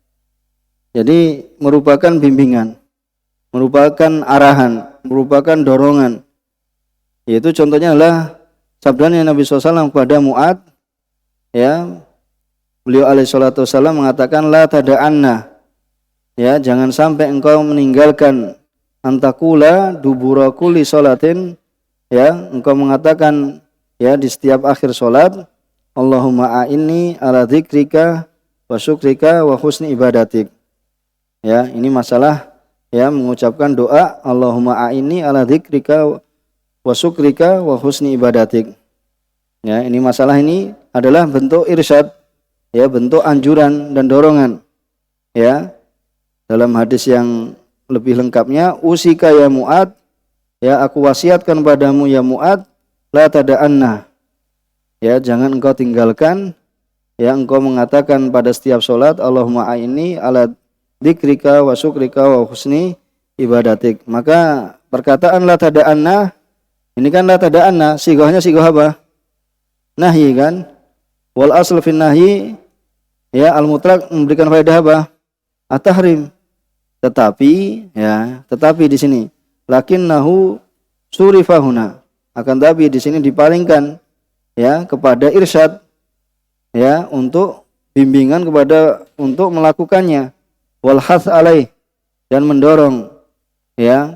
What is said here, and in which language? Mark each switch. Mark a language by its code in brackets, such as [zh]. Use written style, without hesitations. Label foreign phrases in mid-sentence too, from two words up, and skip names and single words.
[id] Jadi merupakan bimbingan, merupakan arahan, merupakan dorongan. Yaitu contohnya adalah sabdanya Nabi SAW kepada Mu'ad. Ya, beliau [ar] عليه الصلاة والسلام [id] mengatakan [ar] لا تدعن. [id] Ya, jangan sampai engkau meninggalkan [ar] أن تقول دبر كل صلاة, [id] ya, engkau mengatakan ya di setiap akhir salat, [ar] اللهم أعني على ذكرك وشكرك وحسن عبادتك. [id] Ya, ini masalah ya mengucapkan doa [ar] اللهم أعني على ذكرك وشكرك وحسن عبادتك. [id] Ya, ini masalah ini adalah bentuk irsyad, ya, bentuk anjuran dan dorongan. Ya. Dalam hadis yang lebih lengkapnya, [ar] أوصيك يا معاذ, [id] ya aku wasiatkan padamu ya Mu'ad, [ar] لا تدعن. [id] Ya, jangan engkau tinggalkan, ya engkau mengatakan pada setiap salat [ar] اللهم أعني على ذكرك وشكرك وحسن عبادتك. [id] Maka perkataan [ar] لا تدعن, [id] ini kan [ar] لا تدعن, [id] sigahnya sigah apa? [ar] Nahyi kan? والأصل في النهي, ya al-mutlaq [id] memberikan faedah apa? At-tahrim. Tetapi di sini [ar] لكنه صرف هنا, [id] akan tapi di sini dipalingkan ya kepada irsyad, ya, untuk bimbingan kepada untuk melakukannya, [ar] والحث عليه, [id] dan mendorong, ya.